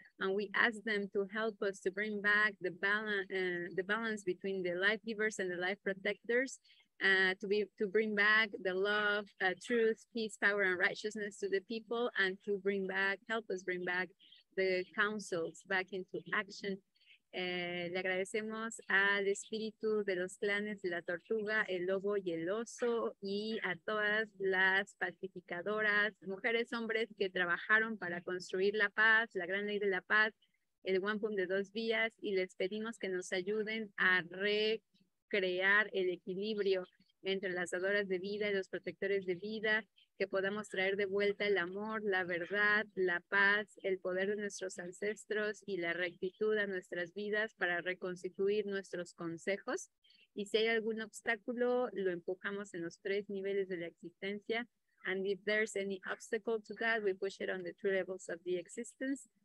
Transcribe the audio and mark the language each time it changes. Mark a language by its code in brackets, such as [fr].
[en] And we ask them to help us to bring back the balance between the life givers and the life protectors. To bring back the love, truth, peace, power, and righteousness to the people, and to help us bring back the councils back into action. [es] Le agradecemos al espíritu de los clanes de la tortuga, el lobo y el oso, y a todas las pacificadoras, mujeres, hombres que trabajaron para construir la paz, la gran ley de la paz, el wampum de 2 vías, y les pedimos que nos ayuden a crear el equilibrio entre las dadoras de vida y los protectores de vida, que podamos traer de vuelta el amor, la verdad, la paz, el poder de nuestros ancestros y la rectitud a nuestras vidas para reconstituir nuestros consejos. Y si hay algún obstáculo, lo empujamos en los 3 niveles de la existencia. [en] And if there's any obstacle to that, we push it on the 3 levels of the existence.